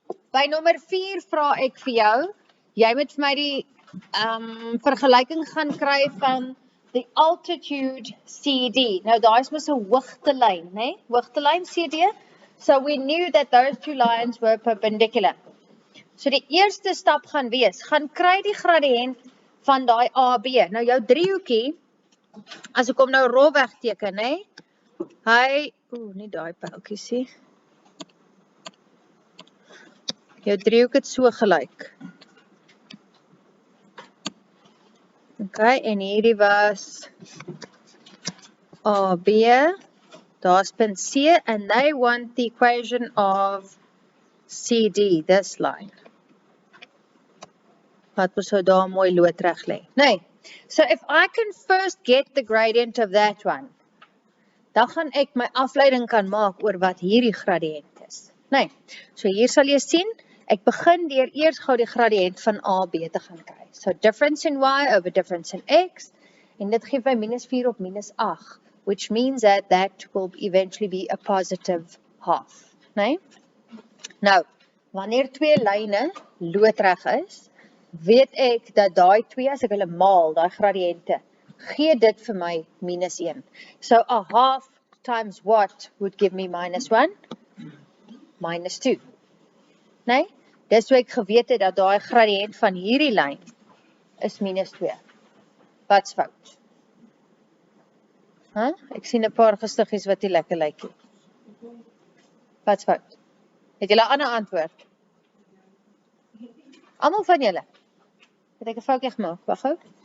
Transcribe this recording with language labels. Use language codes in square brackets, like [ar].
[af] By nommer 4 vra ek vir jou, jy moet vir my die vergelyking gaan kry van [en] the altitude [af] CD. Nou daar is mos 'n hoogtelyn, né? Hoogtelyn CD. [en] So we knew that those two lines were perpendicular. [af] So die eerste stap gaan wees, gaan kry die gradiënt van daai AB. Nou jou driehoekie, as ek hom nou rolweg teken, né? Hy, nie daai pyltjie sien. Jou driehoek het so gelyk. [en] Okay, [af] en hierdie was AB, daar's punt C, [en] and they want the equation of CD, this line. [af] Wat ons so daar mooi loodreg lê. Nee, [en] so if I can first get the gradient of that one, [af] dan gaan ek my afleiding kan maak oor wat hierdie gradiënt is. Nee, so hier sal jy sien, ek begin deur eers gou die gradiënt van AB te gaan kry. [en] So difference in y over difference in x, [af] en dit gee my minus 4 op minus 8, [en] which means that that will eventually be a positive half. [af] Nee? Nou, wanneer twee lyne loodreg is, weet ek dat daai twee, as ek hulle maal, daai gradiënte, gee dit vir my minus 1. [en] So a half times what would give me minus 1? [af] Minus 2. Nee? Dis hoe ek geweet het dat daai gradiënt van hierdie lyn is minus 2. Wat's fout? Huh? Ek sien 'n paar gestiggies wat nie lekker lyk nie. Wat's fout? Het julle 'n ander antwoord? Almal van julle? Het ek 'n foutjie gemaak? Wag gou.